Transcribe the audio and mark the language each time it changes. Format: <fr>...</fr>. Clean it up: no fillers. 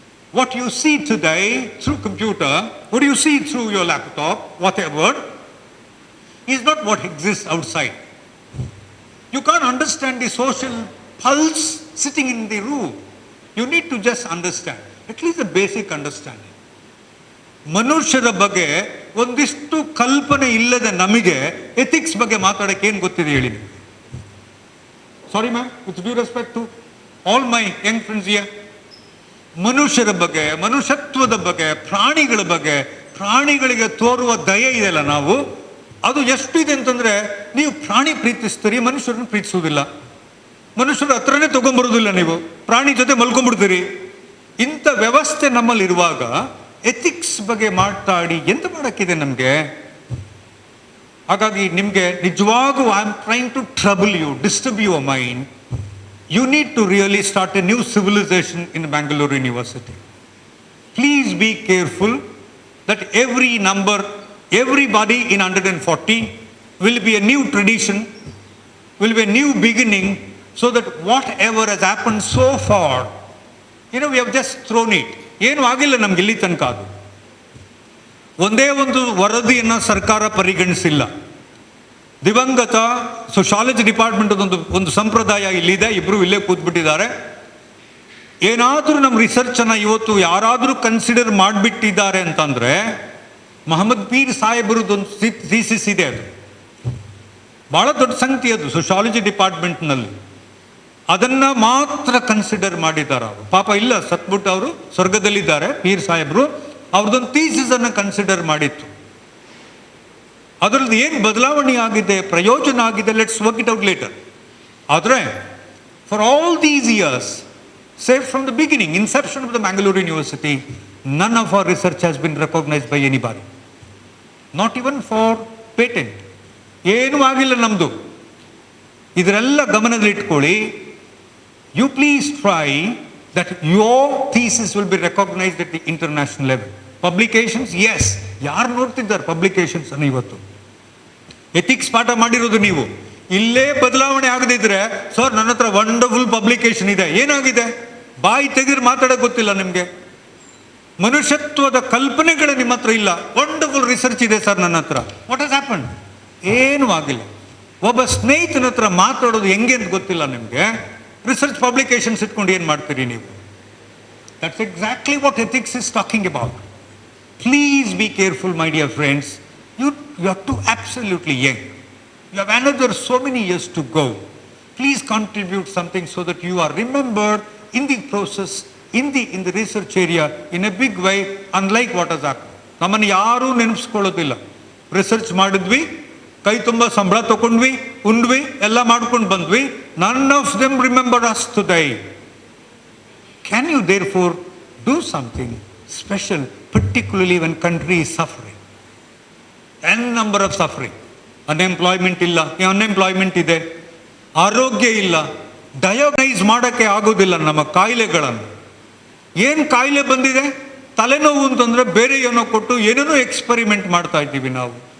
<en>What you see today through computer, what you see through your laptop, whatever, is not what exists outside. You can't understand the social pulse sitting in the room. You need to just understand, at least a basic understanding.</en> <kn>ಮನುಷ್ಯರ ಬಗ್ಗೆ ಒಂದಿಷ್ಟು ಕಲ್ಪನೆ ಇಲ್ಲದ ನಮಗೆ ethics ಬಗ್ಗೆ ಮಾತಾಡಕ್ಕೆ ಏನು ಗೊತ್ತಿದೆ ಹೇಳಿ? Sorry ma'am,</kn> <en>with due respect to all my young friends here,</en> <kn>ಮನುಷ್ಯರ ಬಗ್ಗೆ, ಮನುಷ್ಯತ್ವದ ಬಗ್ಗೆ, ಪ್ರಾಣಿಗಳ ಬಗ್ಗೆ, ಪ್ರಾಣಿಗಳಿಗೆ ತೋರುವ ದಯೆ ಇದೆಯಲ್ಲ ನಾವು, ಅದು ಎಷ್ಟಿದೆ ಅಂತಂದ್ರೆ, ನೀವು ಪ್ರಾಣಿ ಪ್ರೀತಿಸ್ತೀರಿ, ಮನುಷ್ಯರನ್ನು ಪ್ರೀತಿಸುವುದಿಲ್ಲ. ಮನುಷ್ಯರ ಹತ್ರನೇ ತಗೊಂಡ್ಬರುವುದಿಲ್ಲ, ನೀವು ಪ್ರಾಣಿ ಜೊತೆ ಮಲ್ಕೊಂಡ್ಬಿಡ್ತೀರಿ. ಇಂಥ ವ್ಯವಸ್ಥೆ ನಮ್ಮಲ್ಲಿ ಇರುವಾಗ ಎಥಿಕ್ಸ್ ಬಗ್ಗೆ ಮಾತಾಡಿ ಎಂತ ಮಾಡಕ್ಕಿದೆ ನಮಗೆ? ಹಾಗಾಗಿ ನಿಮಗೆ ನಿಜವಾಗೂ</kn> <en>I am trying to trouble you, disturb your mind. You need to really start a new civilization in Bangalore University. Please be careful that every number, everybody in 140 will be a new tradition, will be a new beginning, so that whatever has happened so far, we have just thrown it.</en> <kn>ಏನು ಆಗಿಲ್ಲ ನಮ್ಗೆ ಇಲ್ಲಿ ತನಕ. ಅದು ಒಂದೇ ಒಂದು ವರದಿಯನ್ನು ಸರ್ಕಾರ ಪರಿಗಣಿಸಿಲ್ಲ. ದಿವಂಗತ ಸೋಶಾಲಜಿ ಡಿಪಾರ್ಟ್ಮೆಂಟ್ ಒಂದು ಸಂಪ್ರದಾಯ ಇಲ್ಲಿದೆ, ಇಬ್ರು ಇಲ್ಲೇ ಕೂತ್ಬಿಟ್ಟಿದ್ದಾರೆ. ಏನಾದರೂ ನಮ್ಮ ರಿಸರ್ಚನ್ನು ಇವತ್ತು ಯಾರಾದರೂ ಕನ್ಸಿಡರ್ ಮಾಡಿಬಿಟ್ಟಿದ್ದಾರೆ ಅಂತಂದರೆ, ಮೊಹಮ್ಮದ್ ಪೀರ್ ಸಾಹೇಬರದೊಂದು ಥೀಸಿಸ್ ಇದೆ, ಅದು ಭಾಳ ದೊಡ್ಡ ಸಂಗತಿ. ಅದು ಸೋಶಾಲಜಿ ಡಿಪಾರ್ಟ್ಮೆಂಟ್ನಲ್ಲಿ ಅದನ್ನು ಮಾತ್ರ ಕನ್ಸಿಡರ್ ಮಾಡಿದ್ದಾರೆ ಅವರು. ಪಾಪ ಇಲ್ಲ, ಸತ್ಬಿಟ್ಟು ಅವರು ಸ್ವರ್ಗದಲ್ಲಿದ್ದಾರೆ ಪೀರ್ ಸಾಹೇಬರು. ಅವ್ರದ್ದೊಂದು ಥೀಸಿಸನ್ನು ಕನ್ಸಿಡರ್ ಮಾಡಿತ್ತು. ಅದರಲ್ಲಿ ಏನು ಬದಲಾವಣೆ ಆಗಿದೆ, ಪ್ರಯೋಜನ ಆಗಿದೆ,</kn> <en>Let's work it out later. ಆದರೆ for all these years, say from the beginning, inception of the Bangalore University, none of our research has been recognized by anybody. Not even for patent.</en> <kn>ಏನೂ ಆಗಿಲ್ಲ ನಮ್ಮದು. ಇದರೆಲ್ಲ ಗಮನದಲ್ಲಿಟ್ಕೊಳ್ಳಿ.</kn> <en>You please try that your thesis will be recognized at the international level. Publications, yes.</en> <kn>ಯಾರು ನೋಡ್ತಿದ್ದಾರೆ publications ಅನ್ನು ಇವತ್ತು? Ethics ಪಾಠ ಮಾಡಿರೋದು ನೀವು. ಇಲ್ಲೇ ಬದಲಾವಣೆ ಆಗದಿದ್ರೆ, ಸರ್ ನನ್ನ ಹತ್ರ ವಂಡರ್ಫುಲ್ ಪಬ್ಲಿಕೇಶನ್ ಇದೆ, ಏನಾಗಿದೆ? ಬಾಯಿ ತೆಗೆದ್ರೆ ಮಾತಾಡೋಕೆ ಗೊತ್ತಿಲ್ಲ ನಿಮಗೆ. ಮನುಷ್ಯತ್ವದ ಕಲ್ಪನೆಗಳು ನಿಮ್ಮ ಹತ್ರ ಇಲ್ಲ. ವಂಡರ್ಫುಲ್ ರಿಸರ್ಚ್ ಇದೆ ಸರ್ ನನ್ನ ಹತ್ರ.</kn> <en>What has happen?</en> <kn>ಏನೂ ಆಗಿಲ್ಲ. ಒಬ್ಬ ಸ್ನೇಹಿತನ ಹತ್ರ ಮಾತಾಡೋದು ಹೆಂಗೆ ಅಂತ ಗೊತ್ತಿಲ್ಲ ನಿಮಗೆ. ರಿಸರ್ಚ್ ಪಬ್ಲಿಕೇಶನ್ಸ್ ಇಟ್ಕೊಂಡು ಏನು ಮಾಡ್ತೀರಿ ನೀವು?</kn> <en>That's exactly what ethics is talking about. Please be careful, my dear friends. You are too absolutely young. You have another so many years to go. Please contribute something so that you are remembered in the process, in the research area in a big way, unlike what has happened.</en> <kn>ನಮ್ಮನ್ನು ಯಾರೂ ನೆನಪಿಸ್ಕೊಳ್ಳೋದಿಲ್ಲ. Research ಮಾಡಿದ್ವಿ, ಕೈ ತುಂಬ ಸಂಬಳ ತಗೊಂಡ್ವಿ, ಉಂಡ್ವಿ, ಎಲ್ಲ ಮಾಡ್ಕೊಂಡು ಬಂದ್ವಿ.</kn> <en>None of them remember us today. Can you therefore do something special, particularly when country is suffering? N number of suffering.</en> <kn>Unemployment ಇಲ್ಲ, ಅನ್ಎಂಪ್ಲಾಯ್ಮೆಂಟ್ ಇದೆ, ಆರೋಗ್ಯ ಇಲ್ಲ, ಡಯಾಗ್ನೈಸ್ ಮಾಡೋಕ್ಕೆ ಆಗೋದಿಲ್ಲ ನಮ್ಮ ಕಾಯಿಲೆಗಳನ್ನು. ಏನು ಕಾಯಿಲೆ ಬಂದಿದೆ? ತಲೆನೋವು ಅಂತಂದರೆ ಬೇರೆ ಏನೋ ಕೊಟ್ಟು ಏನೇನೋ ಎಕ್ಸ್ಪರಿಮೆಂಟ್ ಮಾಡ್ತಾ ಇದ್ದೀವಿ ನಾವು.</kn>